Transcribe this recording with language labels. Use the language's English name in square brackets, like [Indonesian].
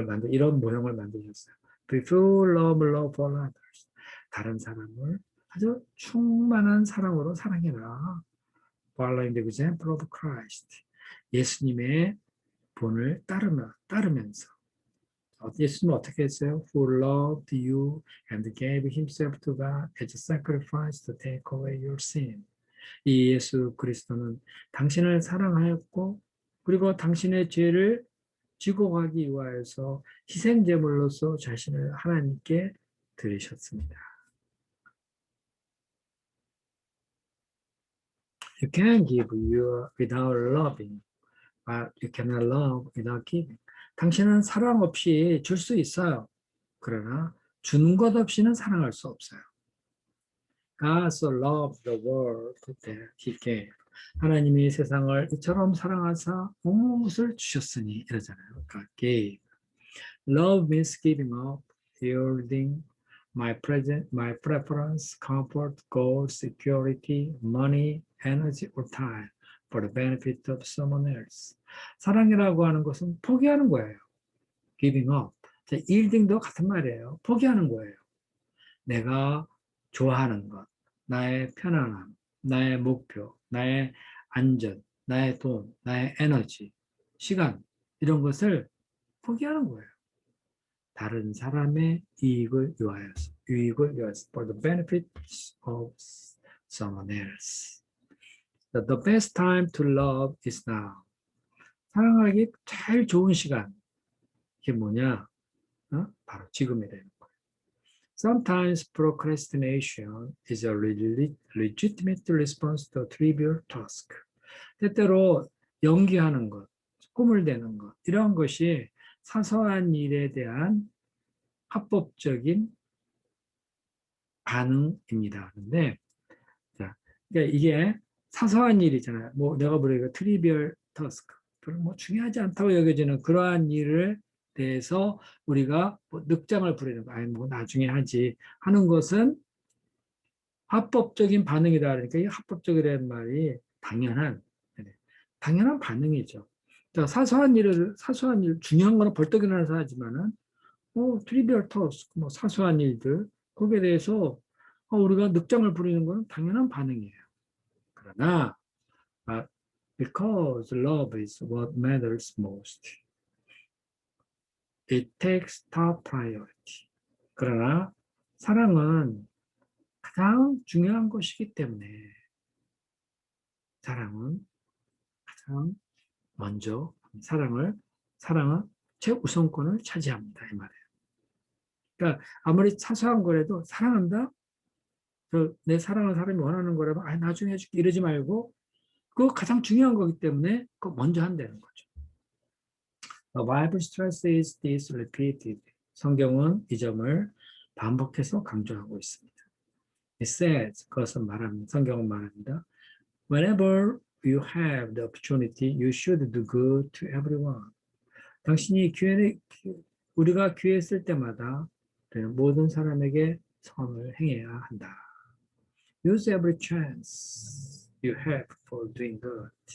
[Korean] 이런 모형을 만드셨어요. [English] Before love for others. [Korean] 다른 사람을 아주 충만한 사랑으로 사랑해라. [English] Following the example of Christ. [Korean] 예수님의 본을 따르면서 예수님은 어떻게 했어요? [English] Who loved you and gave himself to God as a sacrifice to take away your sin. [Korean] 이 예수 그리스도는 당신을 사랑하였고 그리고 당신의 죄를 지고 가기 위하여서 희생제물로서 자신을 하나님께 들으셨습니다. [English] You can give without loving, but you cannot love without giving. [Korean] 당신은 사랑 없이 줄 수 있어요. 그러나 주는 것 없이는 사랑할 수 없어요. [English] God so loved the world that he gave. [Korean] 하나님이 세상을 이처럼 사랑하사 무엇을 주셨으니 이러잖아요. [English] God gave. Love means giving up, yielding my preference, comfort, goals, security, money, energy, or time for the benefit of someone else. [Korean] 사랑이라고 하는 것은 포기하는 거예요. [English] Giving up. [Korean] yielding도 같은 말이에요. 포기하는 거예요. 내가 좋아하는 것, 나의 편안함, 나의 목표, 나의 안전, 나의 돈, 나의 에너지, 시간 이런 것을 포기하는 거예요. 다른 사람의 이익을 위하여서, [English] for the benefits of someone else. The best time to love is now. [Korean] 사랑하기 제일 좋은 시간. 이게 뭐냐? 바로 지금이 되는 거예요. Sometimes procrastination is a legitimate response to a trivial task. 때때로 연기하는 것, 꿈을 대는 것, 이런 것이 사소한 일에 대한 합법적인 반응입니다. 그런데 그러니까 이게 사소한 일이잖아요. 뭐 내가 보니까 [English] 트리비얼 터스크, [Korean] 별로 뭐 중요하지 않다고 여겨지는 그러한 일을 대해서 우리가 뭐 늑장을 부리는 거, 아니 뭐 나중에 하지 하는 것은 합법적인 반응이다. 그러니까 이 합법적이라는 말이 당연한 반응이죠. 그러니까 사소한 일, 중요한 거는 벌떡 일어나서 하지만은 [English] 트리비얼 터스크, [Korean] 뭐 사소한 일들 거기에 대해서 우리가 늑장을 부리는 건 당연한 반응이에요. 그러나 [English] because love is what matters most, it takes top priority. [Korean] 그러나 사랑은 가장 중요한 것이기 때문에 사랑은 가장 먼저 사랑은 최우선권을 차지합니다. 이 말이에요. 그러니까 아무리 사소한 거라도 사랑한다? 내 사랑하는 사람이 원하는 거라면 나중에 해줄게 이러지 말고 그거 가장 중요한 거기 때문에 그거 먼저 한다는 거죠. [English] The Bible stresses this repeatedly. [Korean] 성경은 이 점을 반복해서 강조하고 있습니다. [English] It says, [Korean] 그것은 말합니다. 성경은 말합니다. [English] Whenever you have the opportunity, you should do good to everyone. [Korean] 당신이 우리가 기회 쓸 때마다 모든 사람에게 선을 행해야 한다. [English] Use every chance you have for doing good.